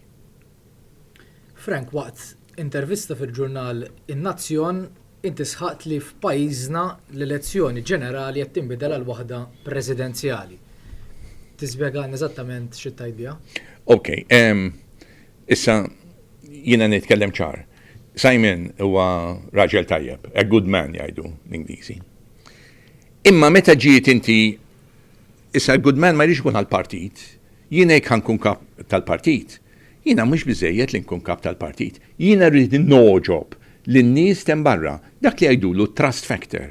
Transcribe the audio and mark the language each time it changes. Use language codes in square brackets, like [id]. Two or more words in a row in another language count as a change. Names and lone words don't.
[mt] Frank, waqt intervista fil-ġurnal In-Nazzjon, inti sħaqt li f'pajjiżna l-elezzjoni ġenerali qed tinbidel għal waħda presidenzjali. Tispjegana eżattament xi tgħid biha? Okay, issa jiena nitkellem ċar. Simon huwa raġel tajjeb, [en] a good man [mt] jgħidu l-Ingliżi. Imma meta ġiet inti issa [en] good man [mt] ma jridx ikun għall-partit, jiena jekk ħankun kap tal-partit, jiena mhux biżejjed li nkun kap tal-partit, jiena rrid noġob lin-nies hemm barra dak li jgħidulu [en] trust factor.